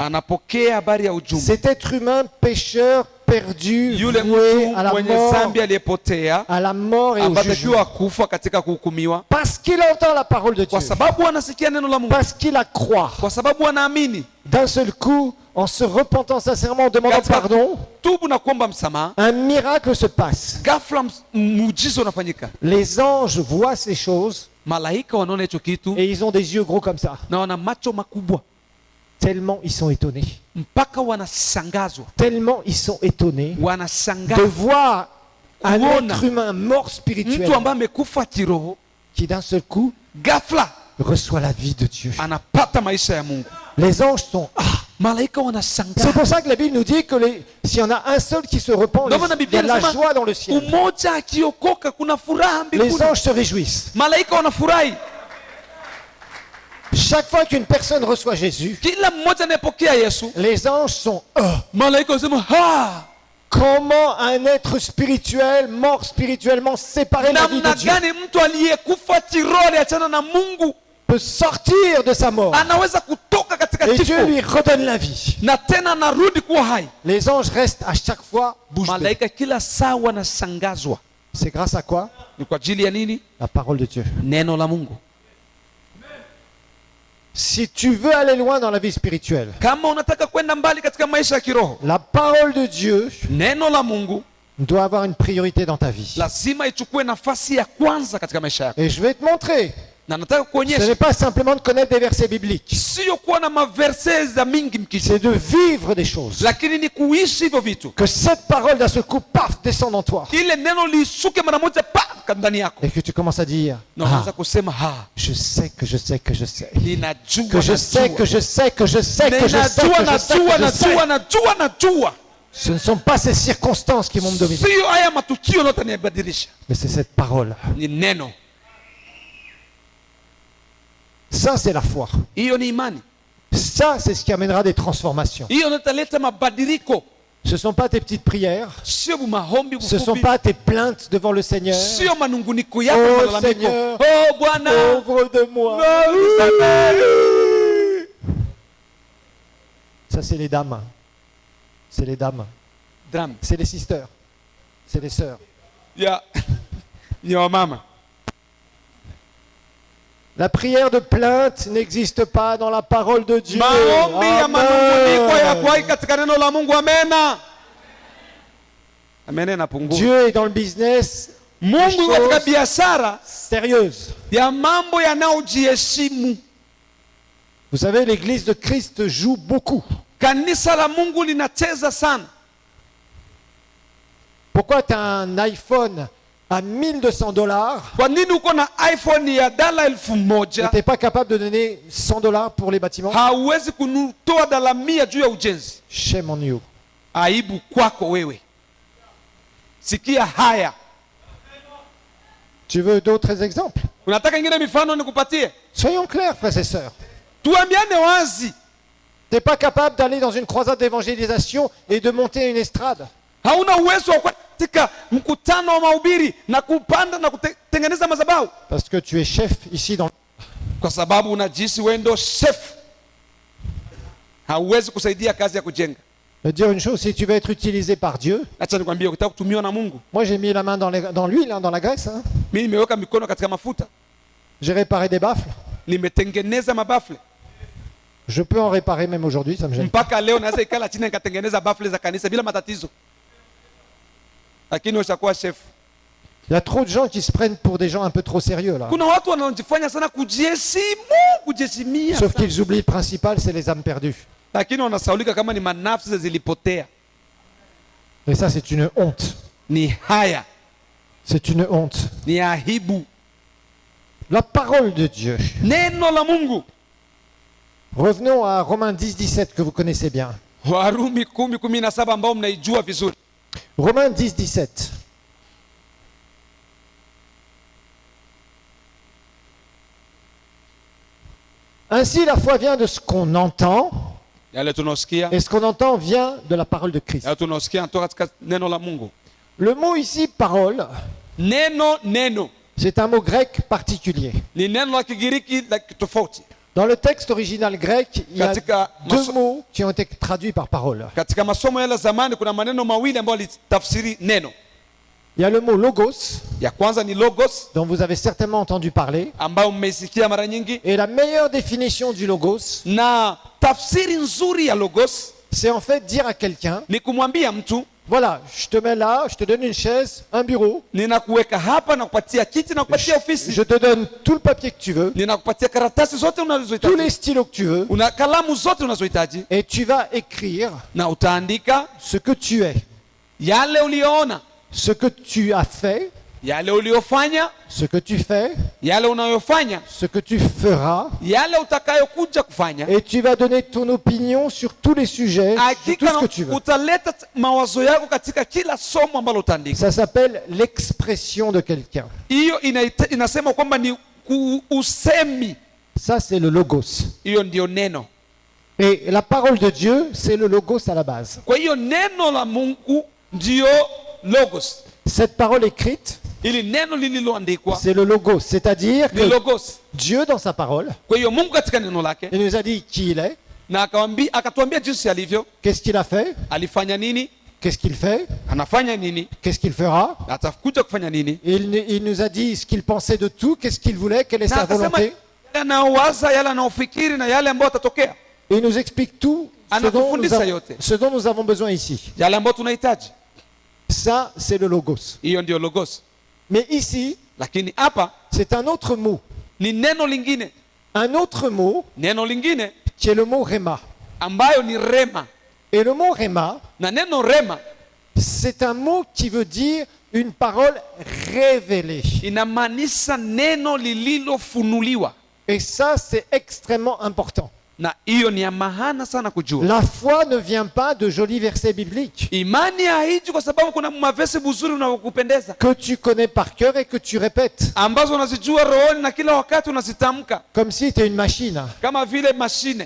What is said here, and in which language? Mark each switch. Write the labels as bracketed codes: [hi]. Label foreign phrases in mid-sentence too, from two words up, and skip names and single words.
[sw] anapokea habari ya ujumbe, [fr] cet être humain pécheur perdu, [sw] yule [fr] voué [sw] mtu [fr] à la [sw] mwenye [fr] mort, [sw] dhambi aliyepotea [fr] à la mort et au jugement. [sw] ametakiwa kufa katika kuhukumiwa, [fr] Parce qu'il entend la parole de Dieu, [sw] kwa sababu anasikia neno la Mungu, [fr] parce qu'il la croit. [sw] kwa sababu anaamini. [fr] D'un seul coup, en se repentant sincèrement, en demandant [sw] Katika [fr] pardon, [sw] tubu na kuomba msamaha, [fr] un miracle se passe. [sw] ghafla muujiza unafanyika. [fr] Les anges voient ces choses [sw] Malaika wanaona hicho kitu [fr] et ils ont des yeux gros comme ça. [sw] na wana macho makubwa, [fr] Tellement ils sont étonnés. [sw] mpaka wanashangazwa, [fr] Tellement ils sont étonnés de [sw] wanashangaa [fr] voir un [sw] Kuona [fr] être humain mort spirituel [sw] mtu ambaye amekufa kiroho, [fr] qui d'un seul coup [sw] ghafla [fr] reçoit la vie de Dieu. [sw] anapata maisha ya Mungu. [fr] Les anges sont... [sw] Malaika [fr] C'est [sw] wanashangaa. [fr] pour ça que la Bible nous dit que s'il y en a un seul qui se repent, [sw] Ndio maana [fr] il y [sw] Biblia [fr] a de la [sw] inasema [fr] joie dans le ciel. [sw] umoja akiokoka kuna furaha [fr] Les [sw] mbinguni. [fr] anges se réjouissent. [sw] Malaika wanafurahi [fr] Chaque fois qu'une personne reçoit Jésus, [sw] kila mmoja anayepokea Yesu. [fr] les anges sont... [sw] Malaika wanasema ha, [fr] Comment un être spirituel, mort spirituellement, séparé de la vie [sw] namna [fr] de Dieu, [sw] gani mtu aliyekufa kiroho aliachana na Mungu [fr] peut sortir de sa mort [sw] anaweza kutoka katika [fr] et Dieu [sw] kifo [fr] lui redonne la vie. [sw] na tena anarudi kuwa hai. [fr] Les anges restent à chaque fois bouche bée. [sw] Malaika kila saa wanashangazwa. [fr] C'est grâce à quoi? [sw] Ni kwa ajili ya nini? [fr] La parole de Dieu. [sw] Neno la Mungu. [fr] Si tu veux aller loin dans la vie spirituelle, [sw] Kama unataka kwenda mbali katika maisha ya kiroho, [fr] la parole de Dieu [sw] neno la Mungu [fr] doit avoir une priorité dans ta vie. [sw] lazima ichukue nafasi ya kwanza katika maisha yako. [fr] Et je vais te montrer, [sw] Na nataka [fr] ce [sw] kuonyesha [fr] n'est pas simplement de connaître des versets bibliques, [sw] sio kuwa na maverse za mingi mkisha, [fr] c'est de vivre des choses. [sw] lakini ni kuishi hivyo vitu. [fr] Que cette parole d'un seul coup, paf, descende en toi. [sw] Ile neno lisuke mara moja pa ndani yako, [fr] Et que tu commences à dire, [sw] na ah, unaanza kusema ha, [fr] je sais que je sais que je sais. [sw] ninajua, [fr] Que je sais, que je sais, que je sais, que je sais, que je sais, que je sais. [sw] najua. [fr] Ce ne sont pas ces circonstances qui vont me dominer, [sw] Sio haya matukio yote yanibadilisha, [fr] mais c'est cette parole. [sw] ni neno. [fr] Ça, c'est la foi. [sw] Hiyo ni imani, [fr] Ça, c'est ce qui amènera des transformations. [sw] hiyo ndio italeta mabadiliko. [fr] Ce ne sont pas tes petites prières. [sw] Sio maombi [fr] Ce ne sont [sw] mfupi, [fr] pas tes plaintes devant le Seigneur. [sw] sio manunguniko yako, Oh, malalamiko. [fr] Seigneur. [sw] Oh Bwana, [fr] Pauvre de moi. Ça, c'est les dames. C'est les dames. Drum C'est les sisters. C'est les sœurs. [sw] ya ya wamama. [fr] La prière de plainte n'existe pas dans la parole de Dieu. [sw] Maombi ya manunguniko ya Amen. kwai katika neno la Mungu. Amena, amena inapungua. [fr] Dieu est dans le business [sw] Mungu katika [fr] choses [sw] biashara [fr] sérieuses. [sw] ya mambo yanayojiheshimu. [fr] Vous savez, l'église de Christ joue beaucoup. [sw] Kanisa la Mungu linacheza sana. [fr] Pourquoi tu as un iPhone à $1200 [sw] Kwa nini uko na iPhone ya $1000 [fr] et tu n'es pas capable de donner $100 pour les bâtiments? [sw] hauwezi kutoa $100 juu ya ujenzi? [en] Shame on you. [sw] Aibu kwako wewe. Sikia haya. [fr] Tu veux d'autres exemples? [sw] Unataka ingine mifano nikupatie? [fr] Soyons clairs, frères et sœurs. [sw] Tuambiane wazi. [fr] Tu n'es pas capable d'aller dans une croisade d'évangélisation et de monter une estrade. [sw] Hauna uwezo wa kwenda katika mkutano wa mahubiri na kupanda na kutengeneza madhabahu [fr] Parce que tu es chef ici dans... [sw] kwa sababu unajisi wewe ndio chef. Hauwezi kusaidia kazi ya kujenga. [fr] Je vais te dire une chose, si tu veux être utilisé par Dieu, [sw] Acha nikwambie, ukitaka kutumiwa na Mungu, [fr] moi j'ai mis la main dans l'huile, hein, dans la graisse. Hein. [sw] mimi nimeweka mikono katika mafuta, [fr] J'ai réparé des baffles. [sw] nimetengeneza mabafle. [fr] Je peux en réparer même aujourd'hui, ça me gêne. [sw] Mpaka leo naweza ikala chini nikatengeneza bafle za kanisa bila matatizo. Lakini ushakuwa chef. [fr] Il y a trop de gens qui se prennent pour des gens un peu trop sérieux là. [sw] Kuna watu wanaojifanya sana kujiheshimia. [fr] Sauf qu'ils oublient le principal, c'est les âmes perdues. [sw] Lakini wanasaulika kama ni manafsi zilipotea. [fr] Et ça, c'est une honte. [sw] Ni haya, [fr] C'est une honte. [sw] ni aibu. [fr] La parole de Dieu. [sw] Neno la Mungu. [fr] Revenons à Romains 10, 17 que vous connaissez bien. [sw] Warumi 10:17 ambao mnaijua vizuri. [fr] Romains 10, 17. Ainsi, la foi vient de ce qu'on entend, [sw] Yale tunasikia, [fr] et ce qu'on entend vient de la parole de Christ. [sw] yale tunasikia kutoka katika neno la Mungu. [fr] Le mot ici, parole, [sw] Neno [fr] c'est un mot grec particulier. [sw] ni neno la Kigiriki la tofauti. [fr] Dans le texte original grec, il y a [sw] Katika [fr] deux mots qui ont été traduits par parole. [sw] Katika masomo yale zamani kuna maneno mawili ambayo litafsiri neno. [fr] Il y a le mot logos, [sw] Ya kwanza ni logos [fr] dont vous avez certainement entendu parler. [sw] ambayo mmeisikia mara nyingi, [fr] Et la meilleure définition du logos, [sw] na tafsiri nzuri ya logos [fr] c'est en fait dire à quelqu'un, [sw] ni kumwambia mtu, [fr] voilà, je te mets là, je te donne une chaise, un bureau, [sw] ninakuweka hapa na kupatia kiti na kupatia ofisi, [fr] je te donne tout le papier que tu veux, [sw] ninakupatia karatasi zote [fr] tous [sw] unazohitaji, [fr] les stylos que tu veux, [sw] una kalamu zote unazohitaji, [fr] et tu vas écrire [sw] na utaandika [fr] ce que tu es, [sw] yale uliyoona, [fr] ce que tu as fait, [sw] yale uliyofanya, [fr] ce que tu fais, [sw] yale unayofanya, [fr] ce que tu feras, [sw] yale utakayokuja kufanya. [fr] et tu vas donner ton opinion sur tous les sujets, sur tout [sw] Hakika [fr] ce que tu veux. [sw] utaleta mawazo yako katika kila somo ambalo utaandika. [fr] Ça s'appelle l'expression de quelqu'un. [sw] Hiyo inasema kwamba ni usemi. [fr] Ça, c'est le logos. [sw] Hiyo ndio neno. [fr] Et la parole de Dieu, c'est le logos à la base. [sw] Kwa hiyo neno la Mungu ndio logos. [fr] Cette parole écrite, [sw] Ili neno lililoandikwa [fr] c'est le logos. C'est-à-dire [sw] ni que logos. [fr] Dieu, dans sa parole, [sw] Kwa hiyo Mungu katika neno lake [fr] il nous a dit qui il est, [sw] na akatuambia jinsi alivyo, [fr] qu'est-ce qu'il a fait, [sw] alifanya nini, [fr] qu'est-ce qu'il fait, [sw] anafanya nini, [fr] qu'est-ce qu'il fera. [sw] atakuja kufanya nini. [fr] Il nous a dit ce qu'il pensait de tout, qu'est-ce qu'il voulait, quelle est [sw] Na [fr] sa [sw] akasema [fr] volonté. [sw] yale anaowaza, yale anaofikiri na yale ambayo atatokea, [fr] Et il nous explique tout ce dont nous avons besoin ici. [sw] yale ambayo tunahitaji. [fr] Ça, c'est le logos. [sw] Hiyo ndio logos. [fr] Mais ici, [sw] Lakini hapa [fr] c'est un autre mot. [sw] ni neno lingine, [fr] Un autre mot [sw] neno lingine [fr] qui est le mot rhéma. [sw] ambayo ni rema. [fr] Et le mot rhéma, [sw] Na neno rema [fr] c'est un mot qui veut dire une parole révélée. [sw] inamaanisha neno lililofunuliwa, [fr] Et ça, c'est extrêmement important. [sw] na hiyo ni ya maana sana kujua. [fr] La foi ne vient pas de jolis versets bibliques [sw] Imani haiji kwa sababu kuna mavesi buzuri unaokupendeza [fr] que tu connais par cœur et que tu répètes, [sw] ambazo unazijua rohoni na kila wakati unazitamka [fr] comme si tu es une machine. [sw] kama vile mashine.